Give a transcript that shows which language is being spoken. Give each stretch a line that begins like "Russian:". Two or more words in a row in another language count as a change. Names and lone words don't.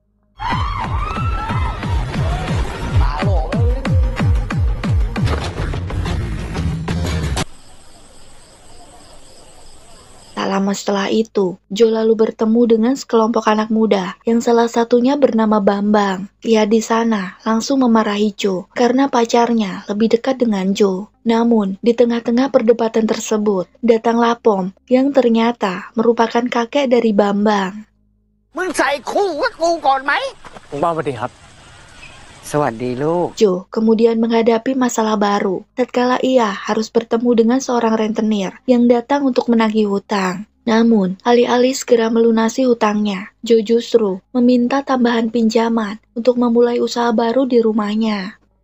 Indonesian: Tak lama setelah itu, Jo lalu bertemu dengan sekelompok anak muda yang salah satunya bernama Bambang. Ia di sana langsung memarahi Jo karena pacarnya lebih dekat dengan Jo. Namun, di tengah-tengah perdebatan tersebut, datanglah Pom yang ternyata merupakan kakek dari Bambang.
Thai: มึงใส่คู่กับกูก่อนไหมลุงบ้าสวัสดีครับ สวัสดีลูก
Indonesian: Jo kemudian menghadapi masalah baru tatkala ia harus bertemu dengan seorang rentenir yang datang untuk menagih hutang. Namun, alih-alih segera melunasi hutangnya, Jo justru meminta tambahan pinjaman untuk memulai usaha baru di rumahnya.